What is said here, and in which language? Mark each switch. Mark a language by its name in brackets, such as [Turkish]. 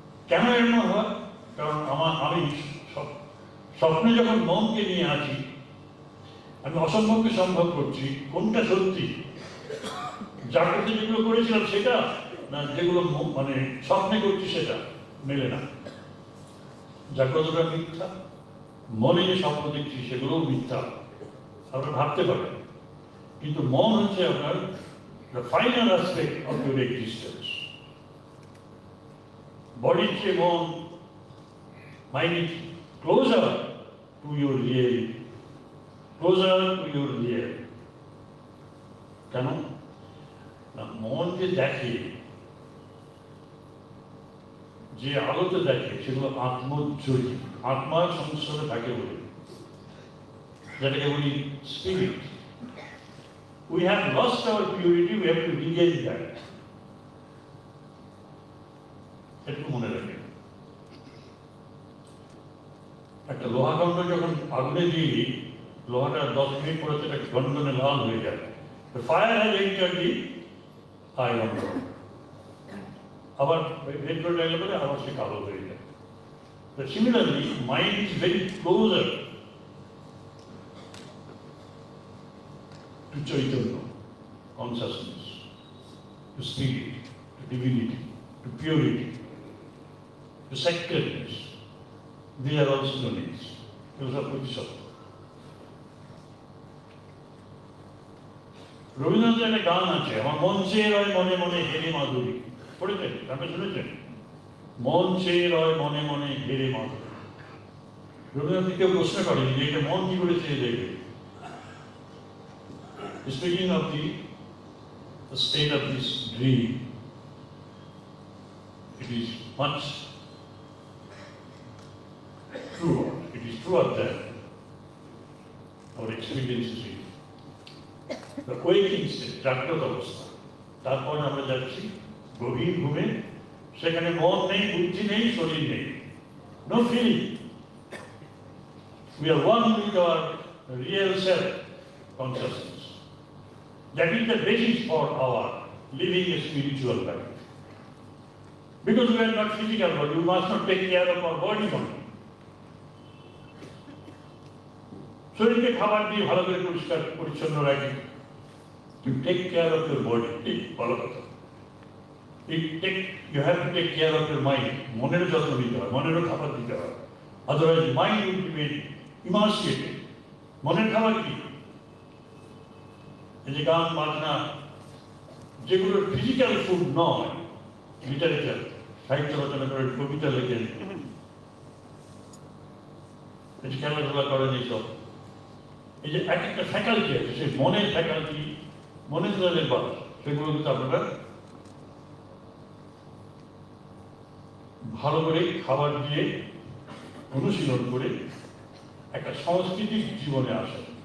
[Bangla] কেন এমন হয়? কারণ আমি স্বপ্নে যখন মনকে নিয়ে আছি, আমি অসম্ভবকে সম্ভব করছি। কোনটা সত্যি? জাগ্রত যেগুলো করেছিলাম সেটা, না যেগুলো মানে স্বপ্নে করছি সেটা মেলে না। জাগ্রতটা মিথ্যা, মনে যে স্বপ্ন দেখছি সেগুলোও মিথ্যা, আপনারা ভাবতে পারেন। কিন্তু মন হচ্ছে আপনার [English] the final aspect of your existence. Body [Bangla] চেয়ে মন, [English] mind is closer to your real, closer to your real. [Bangla] কেন না? মন যে দেখে, যে আলোতে দেখে, সেগুলো আত্মজ্যোতি, আত্মার সংস্পর্শে থাকে বলে, যেটাকে বলি spirit. [English] We have lost our purity, we have to regain that. [Bangla] একটু মনে রাখবেন। একটা লোহাখণ্ড যখন আগুনে দিই, লোহাটা 10 মিনিট পরে সেটা গন্ধনে লাল হয়ে যায়। [English] The fire has entered the iron rod. [Bangla] আবার ভেদ করে গেলে পরে আবার সে কালো হয়ে যায়। [English] But similarly, mind is very closer to Chaitanya, consciousness, to spirit, to divinity, to purity, to sacredness. They are also knowledge. Those are Bodhisattva. [Bangla] রবীন্দ্রনাথের একটা গান আছে, আমার মন চেয়ে রয় মনে মনে হেরে মাধুরী। পড়েছেন? আপনি শুনেছেন? মন চেয়ে রয় মনে মনে হেরে মাধুরী। রবীন্দ্রনাথ কেউ প্রশ্ন করেনি যে এটা মন কি করে চেয়ে দেখবে। [English] Speaking of the state of this dream, it is much truer. It is truer than our experiences here. [Bangla] Waking state, জাগ্রত অবস্থা। তারপর আমরা যাচ্ছি গভীর ঘুমে, সেখানে মন নেই, বুদ্ধি নেই, শরীর নেই, [English] No feeling. We are one with our real self consciousness. That is the basis for our living a spiritual life. Because we are not physical body, we must not take care of our body only. [Bangla] শরীরকে খাবার দিয়ে ভালো করে পরিষ্কার পরিচ্ছন্ন রাখি। [English] You take care of your body, [Bangla] ঠিক ভালো কথা। [English] You have to take care of your mind. [Bangla] মনেরও যত্ন নিতে হয়, মনেরও খাবার দিতে হয়। [English] Otherwise mind will remain emaciated. [Bangla] মনের খাবার কি? এই যে গান বাজনা, যেগুলো ফিজিক্যাল ফুড নয়, লিটারেচার, সাহিত্য রচনা করেন, কবিতা লেখেন, খেলাধুলা করেন, এইসব, এই যে এক একটা ফ্যাকাল্টি আছে, সেই মনের ফ্যাকাল্টি, মনের যাদের বাস, সেগুলো কিন্তু আপনারা ভালো করে খাবার দিয়ে অনুশীলন করে একটা সাংস্কৃতিক জীবনে আসে।